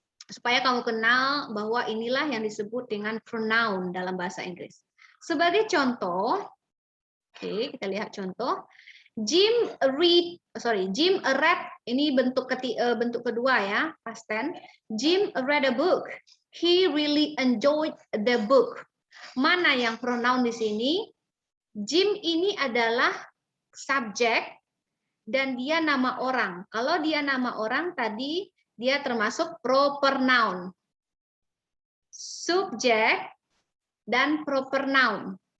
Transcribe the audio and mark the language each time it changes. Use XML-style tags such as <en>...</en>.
<id>Supaya kamu kenal bahwa inilah yang disebut dengan pronoun dalam bahasa Inggris. Sebagai contoh, oke, kita lihat contoh. Jim read ini bentuk kedua ya, past tense.</id> <en>Jim read a book. He really enjoyed the book.</en> <id>Mana yang pronoun di sini? Jim ini adalah subjek dan dia nama orang. Kalau dia nama orang tadi dia termasuk proper noun. Subjek dan proper noun.</id>